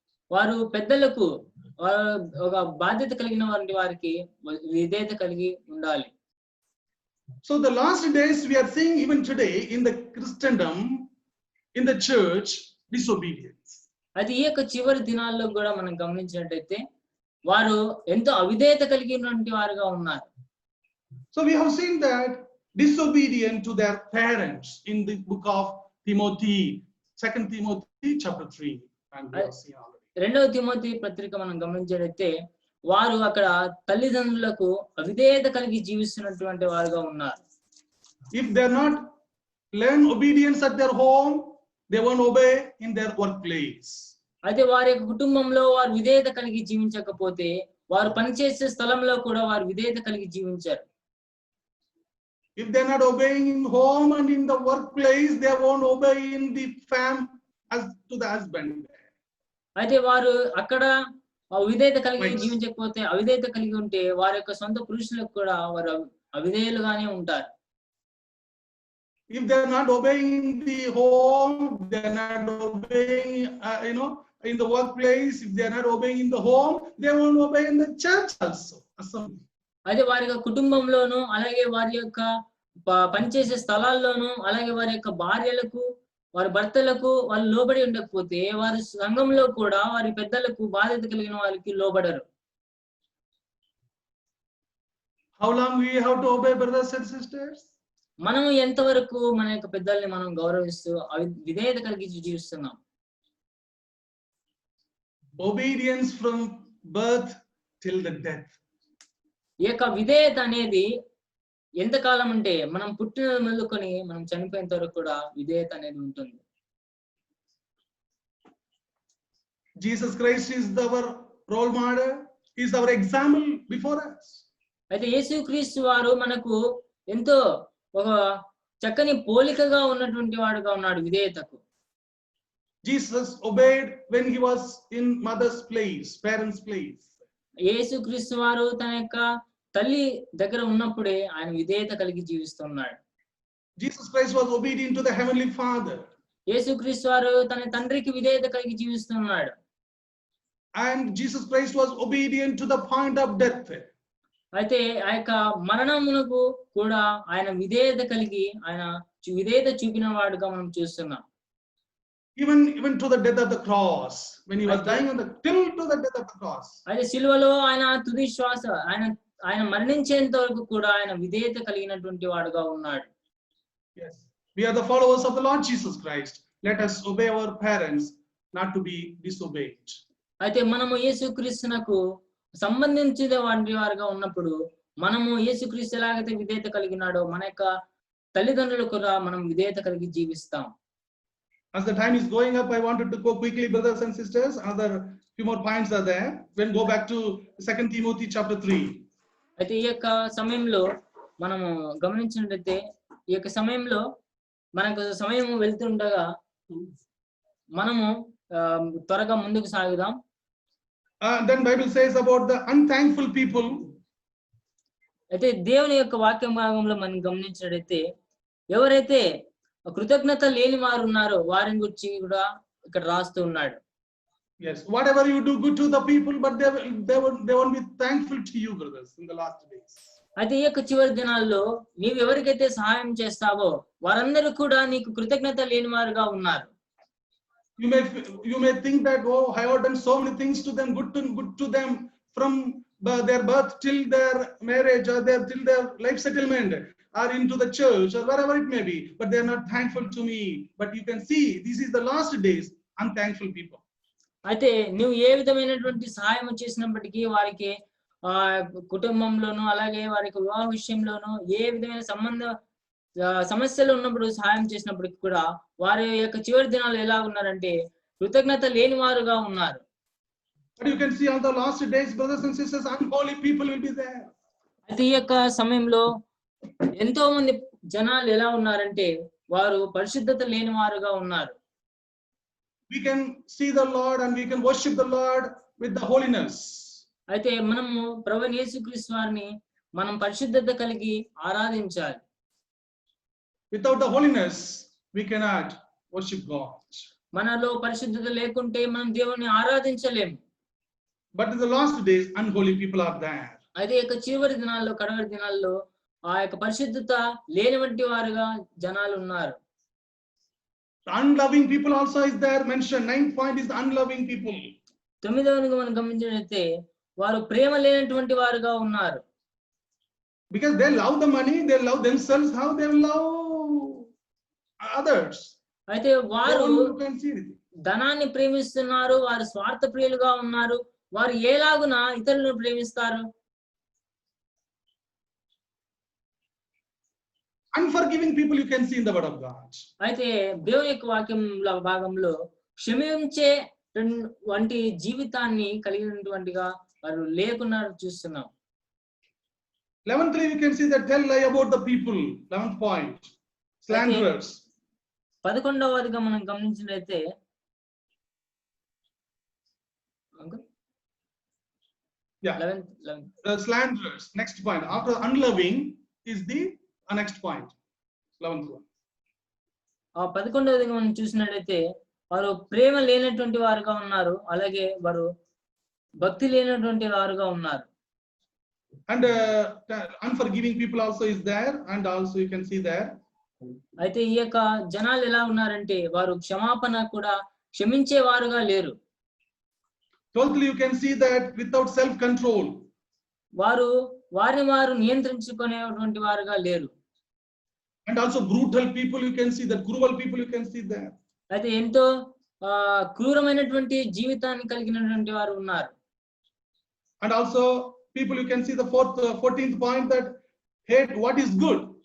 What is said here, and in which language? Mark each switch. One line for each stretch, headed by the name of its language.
Telugu: వారు పెద్దలకు ఒక బాధ్యత కలిగిన వారికి విధేయత కలిగి ఉండాలి.
English: So the last days we are seeing even today in the Christendom, in the church, disobedience.
Telugu: అది ఈ యొక్క చివరి దినాల్లో కూడా మనం గమనించినట్టయితే వారు ఎంతో అవిధేయత కలిగినటువంటి వారుగా ఉన్నారు.
English: So we have seen that disobedient to their parents in the book of Timothy, 2 Timothy chapter 3. And we have seen already.
Telugu: 2వ తిమోతి పత్రిక మనం గమనించినట్టయితే వారు అక్కడ తల్లిదండ్రులకు అవిధేయత కలిగి జీవిస్తున్నటువంటి వారుగా ఉన్నారు.
English: If they are not learn obedience at their home, they won't obey in their workplace.
Telugu: అయితే వారి యొక్క కుటుంబంలో వారు విధేయత కలిగి జీవించకపోతే వారు పనిచేసే స్థలంలో కూడా వారు విధేయత కలిగి జీవించారు.
English: If they are not obeying in home and in the workplace, they won't obey in the as to the husband.
Telugu: అయితే వారు అక్కడ విధేయత కలిగి జీవించకపోతే అవిధేయత కలిగి ఉంటే వారి యొక్క సొంత పురుషులకు కూడా వారు అవిధేయులుగానే ఉంటారు.
English: If they are not obeying in the home, they are not obeying, in the workplace. If they are not obeying in the home, they won't obey in the church also.
Telugu: అయితే వారి యొక్క కుటుంబంలోను అలాగే వారి యొక్క పనిచేసే స్థలాల్లోనూ అలాగే వారి యొక్క భార్యలకు వారి భర్తలకు వాళ్ళు లోబడి ఉండకపోతే వారి సంఘంలో కూడా వారి పెద్దలకు బాధ్యత కలిగిన వారికి లోబడరు.
English: How long we have to obey, brothers and sisters?
Telugu: మనం ఎంతవరకు మన యొక్క పెద్దల్ని మనం గౌరవిస్తూ విధేయత కలిగి జీవిస్తున్నాం?
English: Obedience from birth till the death.
Telugu: ఈ యొక్క విధేయత అనేది ఎంతకాలం అంటే మనం పుట్టిన మొదలుకొని మనం చనిపోయేంత వరకు కూడా విధేయత అనేది ఉంటుంది.
English: Jesus Christ is our role model. He is our example before us.
Telugu: అయితే యేసుక్రీస్తు వారు మనకు ఎంతో ఒక చక్కని పోలికగా ఉన్నటువంటి వాడుగా ఉన్నాడు విధేయతకు.
English: Jesus obeyed when he was in mother's place, parents' place.
Telugu: యేసుక్రీస్తు వారు తన యొక్క తల్లి దగ్గర ఉన్నప్పుడే ఆయన విధేయత కలిగి జీవిస్తున్నాడు.
English: Jesus Christ was obedient to the heavenly Father.
Telugu: యేసుక్రీస్తు వారు తన తండ్రికి విధేయత కలిగి జీవిస్తున్నాడు.
English: And Jesus Christ was obedient to the point of death.
Telugu: అయితే ఆ యొక్క మరణమునకు కూడా ఆయన విధేయత కలిగి ఆయన విధేయత చూపిన వాడుగా మనం చూస్తున్నాం.
English: Even to the death of the cross, when he was dying on the till to the death of the cross.
Telugu: అయితే సిలువలో ఆయన తుది శ్వాస ఆయన మరణించేంత వరకు కూడా ఆయన విధేయత కలిగినటువంటి వాడుగా ఉన్నాడు.
English: Yes, we are the followers of the Lord Jesus Christ. Let us obey our parents, not to be disobeyed.
Telugu: అయితే మనము యేసుక్రీస్తునకు సంబంధించిన వారిగా ఉన్నప్పుడు మనము యేసుక్రీస్తు ఎలాగైతే విధేయత కలిగినాడో మన యొక్క తల్లిదండ్రులకు కూడా మనం విధేయత కలిగి జీవిస్తాం.
English: As the time is going up, I wanted to go quickly, brothers and sisters. Another few more points are there. We'll go back to 2 Timothy chapter 3.
Telugu: అయితే ఈ యొక్క సమయంలో మనము గమనించినట్లయితే ఈ యొక్క సమయంలో మనకు సమయం వెళ్తుండగా మనము త్వరగా ముందుకు సాగుదాం.
English: Then Bible says about the unthankful people.
Telugu: అయితే దేవుని యొక్క వాక్య భాగంలో మనం గమనించినట్లయితే ఎవరైతే కృతజ్ఞత లేని వారు ఉన్నారో వారిని గురించి కూడా ఇక్కడ రాస్తూ ఉన్నాడు.
English: Yes, whatever you do good to the people, but they won't be thankful to you, brothers, in the last days.
Telugu: అయితే ఈ యొక్క చివరి దినాల్లో నీవు ఎవరికైతే సహాయం చేస్తావో వారందరూ కూడా నీకు కృతజ్ఞత లేని వారుగా ఉన్నారు.
English: You may think that, oh, I have done so many things to them, good to them from their birth till their marriage or till their life settlement or into the church or wherever it may be, but they are not thankful to me. But you can see this is the last days, unthankful people.
Telugu: అయితే నువ్వు ఏ విధమైనటువంటి సహాయం చేసినప్పటికీ వారికి కుటుంబంలోనూ అలాగే వారికి వివాహ విషయంలోనూ ఏ విధమైన సమస్యలు ఉన్నప్పుడు సహాయం చేసినప్పటికీ కూడా వారి యొక్క చివరి దినాలు ఎలా ఉన్నారంటే కృతజ్ఞత లేని వారుగా ఉన్నారు.
English: But you can see on the last days, brothers and sisters, unholy people will be there.
Telugu: అయితే ఈ యొక్క సమయంలో ఎంతో మంది జనాలు ఎలా ఉన్నారంటే వారు పరిశుద్ధత లేని వారుగా ఉన్నారు.
English: we can see the Lord and we can worship the Lord with the holiness.
Telugu: అయితే మనము ప్రభువైన యేసుక్రీస్తు వారిని మనం పరిశుద్ధత కలిగి ఆరాధించాలి.
English: Without the holiness, we cannot worship God.
Telugu: మనలో పరిశుద్ధత లేకుంటే మనం దేవుని ఆరాధించలేము.
English: But in the last days, unholy people are there.
Telugu: అయితే ఇక చివరి దినాల్లో, కడవరి దినాల్లో ఆ యొక్క పరిశుద్ధత లేనివంటి వారుగా జనాలు ఉన్నారు.
English: The unloving people also is there mentioned. 9th point is the unloving people.
Telugu: 9వదిగా మనం గమనించినట్లయితే వారు ప్రేమ లేనటువంటి వారుగా ఉన్నారు.
English: Because they love the money, they love themselves, how they love others.
Telugu: అయితే
English: They
Telugu: వారు
English: don't can see anything.
Telugu: ధనాన్ని ప్రేమిస్తున్నారు, వారు స్వార్థ ప్రియులుగా ఉన్నారు. వారు ఎలాగున ఇతరులను ప్రేమిస్తారు?
English: Unforgiving people you can see in the word of God.
Telugu: అయితే దేవుని యొక్క వాక్యంలో భాగంలో క్షమించే వంటి జీవితాన్ని కలిగినటువంటిగా వారు లేకుండా చూస్తున్నాం.
English: 11:3 we can see that tell lie about the people. 11th point. Slanderers.
Telugu: 11వదిగా మనం గమనించినట్లయితే Yeah.
English: 11th. Slanderers. Next point. After unloving is the next point. 11th one.
Telugu: ఆ 11వదిగా మనం చూసినట్లయితే వారు ప్రేమ లేనటువంటి వారుగా ఉన్నారు, అలాగే వారు భక్తి లేనటువంటి వారుగా ఉన్నారు.
English: And unforgiving people also is there, and also you can see there.
Telugu: అయితే ఈ యొక్క జనాలు ఎలా ఉన్నారంటే వారు క్షమాపణ కూడా క్షమించే వారుగా లేరు.
English: 12th you can see that without self control.
Telugu: వారు వారిని వారు నియంత్రించుకునేటువంటి వారుగా లేరు.
English: And also brutal people you can see, that cruel people you can see there.
Telugu: అయితే ఎంతో క్రూరమైనటువంటి జీవితాన్ని కలిగినటువంటి వారు ఉన్నారు.
English: And also people you can see the 14th point, that hate what is good.